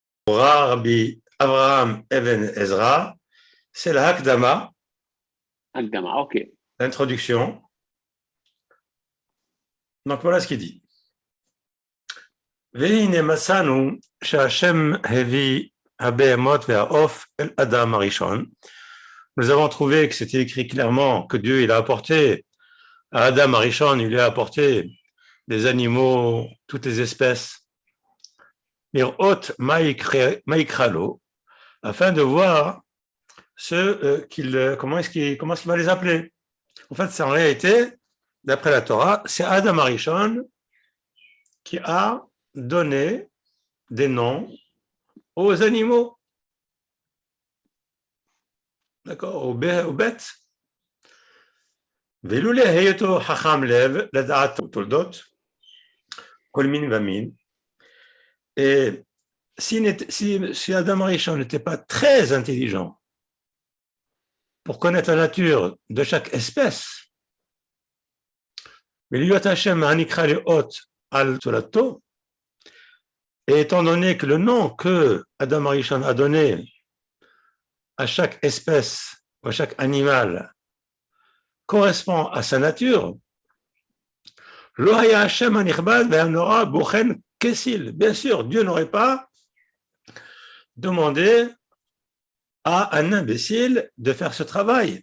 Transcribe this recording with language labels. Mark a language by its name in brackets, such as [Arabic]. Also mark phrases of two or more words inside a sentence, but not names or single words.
[French] Rabbi Avraham Even Ezra, c'est la Hakdama, ok. l'introduction. Donc voilà ce qu'il dit. [Hebrew] והנה מצאנו שהשם הביא הבהמות והעוף אל אדם הראשון. [French] Nous avons trouvé que c'était écrit clairement que Dieu il a apporté à Adam Arishon, il lui a apporté des animaux, toutes les espèces, [Hebrew] לראות מה יקרא לו, [French] afin de voir comment est-ce qu'il va les appeler. En fait, c'est en réalité, d'après la Torah, c'est Adam Arishon qui a donné des noms aux animaux. D'accord, aux bêtes. [Hebrew] ולולא היותו חכם לב לדעת תולדות כל מין ומין, [French] et si Adam Arishon n'était pas très intelligent pour connaître la nature de chaque espèce, [Hebrew] mais להיות השם הנקרא לאות על תולדתו, [French] et étant donné que le nom que Adam Arishon a donné à chaque espèce ou à chaque animal correspond à sa nature, bien sûr, Dieu n'aurait pas demandé à un imbécile de faire ce travail.